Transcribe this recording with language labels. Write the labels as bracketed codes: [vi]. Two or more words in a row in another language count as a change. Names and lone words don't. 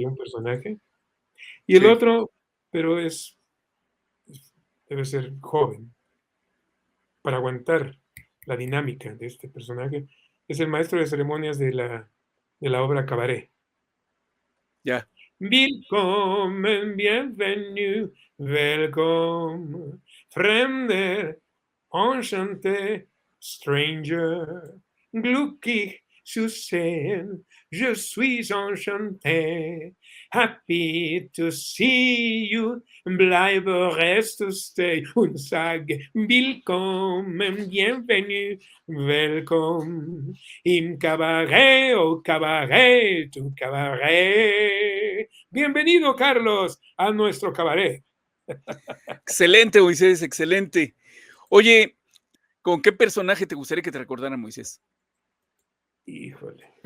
[es] sería un personaje. Y el Sí. otro, pero debe ser joven para aguantar la dinámica de este personaje. Es el maestro de ceremonias de la obra Cabaret. Ya. [de] Willkommen, bienvenue, welcome, fremder, enchanté, stranger, glücklich zu sehen, [fr] je suis enchanté, [en] happy to see you, [de] bleibe, reste, stay, und sage, willkommen, bienvenue, welcome, im cabaret, oh cabaret, [fr] tu cabaret. [es] Bienvenido, Carlos, a nuestro cabaret. Excelente, Moisés, excelente. Oye, ¿con qué personaje te gustaría que te recordara, Moisés? Híjole.